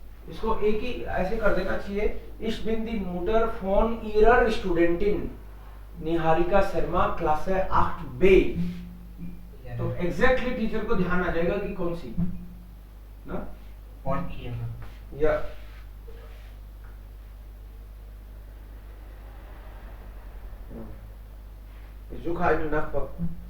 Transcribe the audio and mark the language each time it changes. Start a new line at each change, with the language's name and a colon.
Hindi: इसको एक ही ऐसे कर देना चाहिए.
German: Ich bin die Mutter von ihrer Studentin निहारिका शर्मा, Klasse 8b.
Hindi: तो एग्जैक्टली टीचर को ध्यान आ जाएगा कि कौन सी ना कौन किया
German: या Ich suche einen Nachbar.